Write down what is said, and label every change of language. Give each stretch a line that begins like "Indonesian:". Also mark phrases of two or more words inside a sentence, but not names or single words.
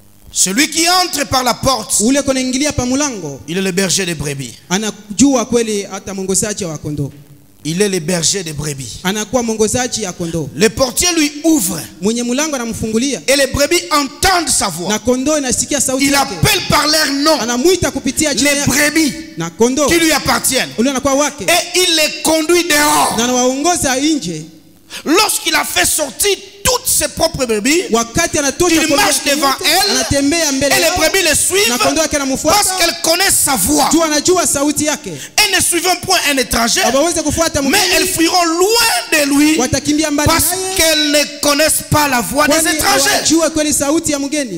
French: Celui qui entre par la porte,
Swahili: ule konaingilia pa mulango,
French: il est le berger des brebis.
Swahili: Anajua kweli hata mwongozaji wa kondoo.
French: Il est le berger des brebis.
Swahili: Anakuwa mwongozaji ya kondoo.
French: Le portier lui ouvre.
Swahili: Mwenye mulango anamfungulia.
French: Et les brebis entendent sa voix.
Swahili: Na kondoo inasikia sauti yake.
French: Il appelle par leur nom.
Swahili: Anamuita kupitia jina
French: les brebis
Swahili: na kondoo
French: qui lui appartiennent.
Swahili: Ule anakuwa wake.
French: Et il les conduit dehors.
Swahili: Na anawaongoza nje.
French: Lorsqu'il a fait sortir toutes ses propres brebis, il marche devant elles et les brebis les suivent parce qu'elles connaissent sa voix. Elles ne suivent point un étranger, mais elles fuiront loin de lui parce qu'elles ne connaissent pas la voix des étrangers.